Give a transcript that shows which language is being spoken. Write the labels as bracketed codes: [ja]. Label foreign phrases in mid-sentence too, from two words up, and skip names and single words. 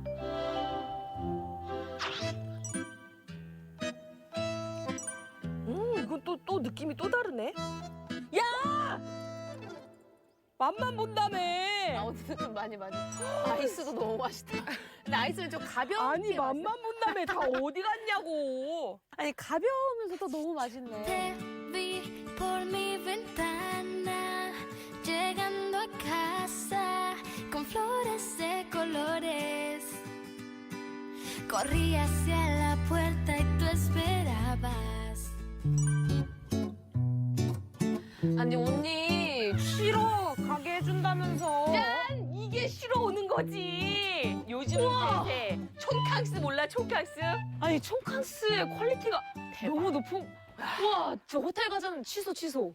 [ko] 이건 또 느낌이 또 다르네? 야! 맛만 본다며! 오늘 좀 많이. 아이스도 너무 맛있다. 근데 아이스는 좀 가벼운 아니, 맛만 본다며 다 어디 갔냐고! 아니 가벼우면서도 너무 맛있네. [es] Te vi por mi ventana, llegando a casa con flores de colores. Corrí hacia la puerta y tú esperabas. [ko] 아니 언니 싫어 가게 해준다면서. 짠! 이게 싫어 오는 거지! 요즘 대세 촌캉스 몰라, 촌캉스? 아니 촌캉스의 퀄리티가 너무 높은. 와, 저 호텔 가자는 취소.